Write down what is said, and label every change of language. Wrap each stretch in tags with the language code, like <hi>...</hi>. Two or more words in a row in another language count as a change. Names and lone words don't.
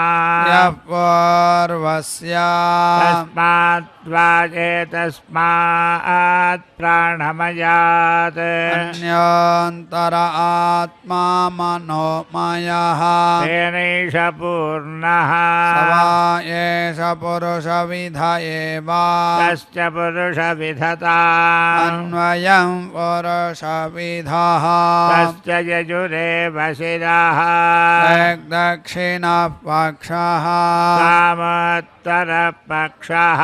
<sa>यः पूर्वस्य तस्मात् वा एतस्मात् प्राणमयात् अन्योन्तर आत्मा मनोमयः तेनैष पूर्णः स वा ఏష పురుష విధ ఏవ తస్య పురుష విధతా అన్వయం పురుష విధః తస్య యజురేవ శిరః దక్షిణ పక్షః కామోత్తర పక్షః</sa>